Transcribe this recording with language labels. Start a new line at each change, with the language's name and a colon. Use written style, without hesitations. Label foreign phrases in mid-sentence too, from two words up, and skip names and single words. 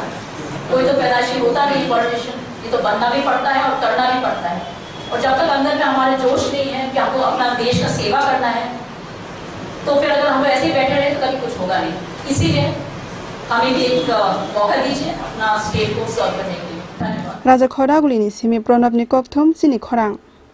Hindi: कोई तो पैदाइशी होता नहीं पॉलिटिशियन, ये तो बनना भी पड़ता है और करना भी पड़ता है। और जब तक अंदर में हमारे जोश नहीं है कि हमको अपना देश का सेवा करना है तो फिर अगर हम ऐसे ही बैठे रहे तो कभी कुछ होगा नहीं। इसीलिए हमें भी एक मौका दीजिए अपना स्टेट को सर्व करने के लिए। धन्यवाद।
Kok Borok: Raja Khoraguli ni simi Pranab ni kokthum sini khorang.